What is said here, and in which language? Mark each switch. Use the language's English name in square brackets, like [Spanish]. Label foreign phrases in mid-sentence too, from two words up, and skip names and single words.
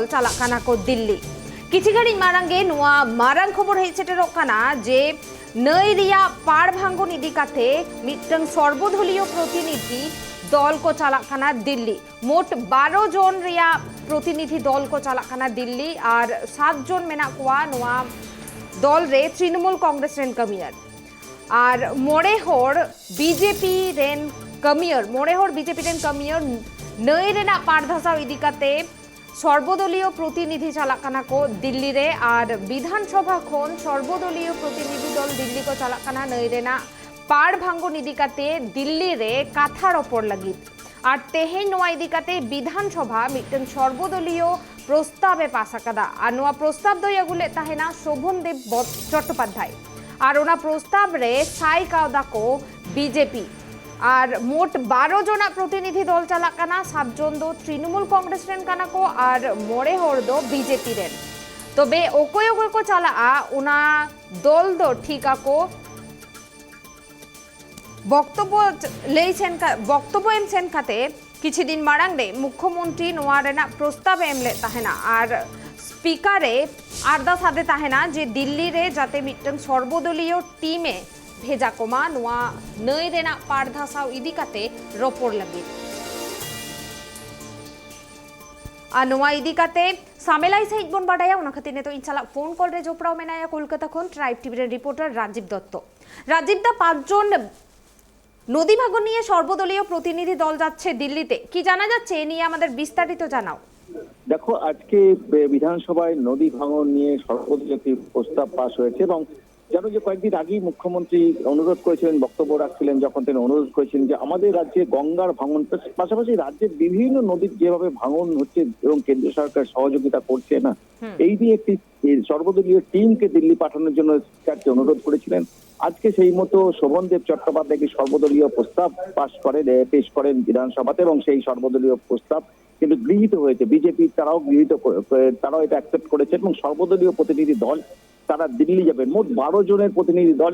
[Santali] चालाकाना को दिल्ली किछि घड़ी मारांगे नुआ मारांग खबर हे चेटेरोकना जे नई रिया पाड़ भांगन इदी काते मिटंग सर्वदलीय प्रतिनिधि दल को चालाकाना दिल्ली मोट 12 जन रिया प्रतिनिधि दल को चालाकाना दिल्ली और 7 जन मेना कोआ नुआ दल रे तृणमूल कांग्रेस रेन कमियर और मोड़े हर बीजेपी रेन कमियर नई रेना पाड़ धसाव इदी काते सर्वदलीय प्रतिनिधि चालाकाना को दिल्ली रे और विधानसभा खन सर्वदलीय प्रतिनिधि दल दिल्ली को चालाकाना नई रेना पाड़ भांगन इदी काते दिल्ली रे काथार ओपर लगित और तेहेन नोआ इदी काते विधानसभा मिटन सर्वदलीय प्रस्तावे पास आकादा और नोआ प्रस्ताव दई अगुले ताहेना शोभनदेव चट्टोपाध्याय और ओना प्रस्ताव रे साई कावदा को बीजेपी और मोट 12 जना प्रतिनिधि दल चालाकाना 7 जन दो तृणमूल कांग्रेस रेन काना को और मोड़े हर दो बीजेपी रेन तबे ओकोय ओकोय को चाला ओना दल दो ठीका को बक्तव्य एम सेन खाते किछि दिन मारांग रे मुख्यमंत्री नोआ रेना प्रस्ताव एमले ताहेना और स्पीकारे आरदास आदे ताहेना जे दिल्ली रे जाते मिटन सर्वदलीय टीमे भेजा कोमा नुआ नई रेना पाड़ धसाव इदी काते रोपोर लगी आ नुआ इदी काते सामेलाई सहित बन बाडाया उना खातिर ने तो इनशाला फोन कॉल रे जोपड़ाओ मेनाया कोलकाता खन ट्राइब टीवी रे रिपोर्टर राजीव दत्त राजीव दा 5 जन नदी भांगन [Bangla] নিয়ে সর্বদলীয় প্রতিনিধি দল যাচ্ছে দিল্লিতে কি জানা যাচ্ছে এ নিয়ে আমাদের বিস্তারিত জানাও [Santali] দেখো আজকে বিধানসভায় নদী ভাঙন নিয়ে সর্বদলীয় প্রস্তাব পাস হয়েছে এবং জানো যে কয়েকদিন আগেই মুখ্যমন্ত্রী অনুরোধ করেছিলেন বক্তব্য রাখছিলেন যখন তিনি অনুরোধ করেছিলেন যে আমাদের রাজ্যে গঙ্গার ভাঙন পাশাপাশি রাজ্যের বিভিন্ন নদীর যেভাবে ভাঙন হচ্ছে এবং কেন্দ্র সরকার সহযোগিতা করছে না এই নিয়ে একটি সর্বদলীয় টিমকে দিল্লি পাঠানোর জন্য স্পিকারকে অনুরোধ করেছিলেন আজকে সেই মতো শোভনদেব চট্টোপাধ্যায়কে সর্বদলীয় প্রস্তাব পেশ করেন বিধানসভাতে এবং সেই সর্বদলীয় প্রস্তাব কিন্তু গৃহীত হয়েছে বিজেপি তারাও এটা অ্যাকসেপ্ট করেছে এবং সর্বদলীয় প্রতিনিধি দল তারা দিল্লি যাবেন মোট 12 জনের প্রতিনিধি দল